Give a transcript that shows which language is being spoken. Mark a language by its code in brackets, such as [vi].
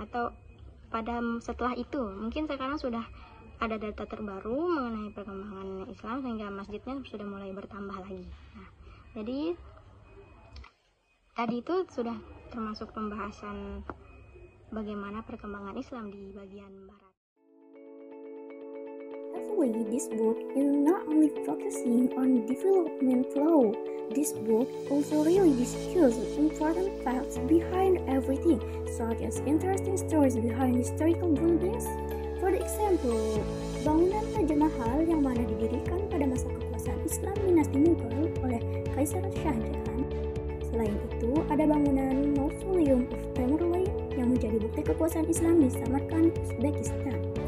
[id] Atau setelah itu mungkin sekarang sudah ada data terbaru mengenai perkembangan Islam, sehingga masjidnya sudah mulai bertambah lagi. Nah, jadi tadi itu sudah termasuk pembahasan bagaimana perkembangan Islam di bagian barat. [en] Actually, this book is not only focusing on development law. This book also really discusses important facts behind everything, such as interesting stories behind historical buildings. For example, [id] bangunan Taj Mahal yang mana didirikan pada masa kekuasaan Islam dinasti Mughal oleh Kaisar Shah Jahan. Selain itu, ada bangunan Mausoleum of Tamerlane yang menjadi bukti kekuasaan Islam di Samarkand, Uzbekistan.